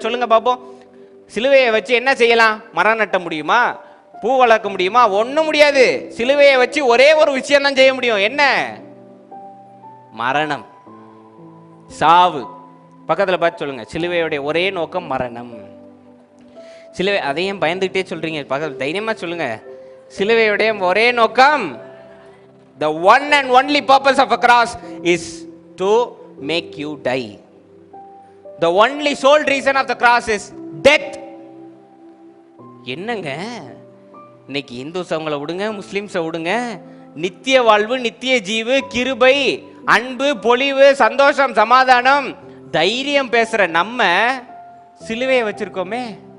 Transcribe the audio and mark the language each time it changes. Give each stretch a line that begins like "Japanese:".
Tamil: சொல்லுங்க பாப்போம். சிலுவையை வச்சு என்ன செய்யலாம்? மரம் நட்ட முடியுமா? பூ வளர்க்க முடியுமா? ஒண்ணும் முடியாது. சிலுவையை வச்சு ஒரே ஒரு விஷயம் தான் செய்ய முடியும். என்ன? மரணம், சாவு. பக்கத்துல பார்த்து சொல்லுங்க, சிலுவையுடைய ஒரே நோக்கம் மரணம். சிலுவை, அதையும் பயந்துகிட்டே சொல்றீங்க? பக்கத்துல தைரியமா சொல்லுங்க, சிலுவையுடைய ஒரே நோக்கம்,
English: the one and only purpose of a cross is to make you die. The only sole reason of the cross is death.
Tamil: என்னங்க இன்னைக்கு இந்துசவங்களை விடுங்க, முஸ்லிம்ஸை விடுங்க, நித்திய வாழ்வு, நித்திய ஜீவு, கிருபை, அன்பு, பொலிவு, சந்தோஷம், சமாதானம், தைரியம் பேசுற நம்ம சிலுவையை வச்சிருக்கோமே.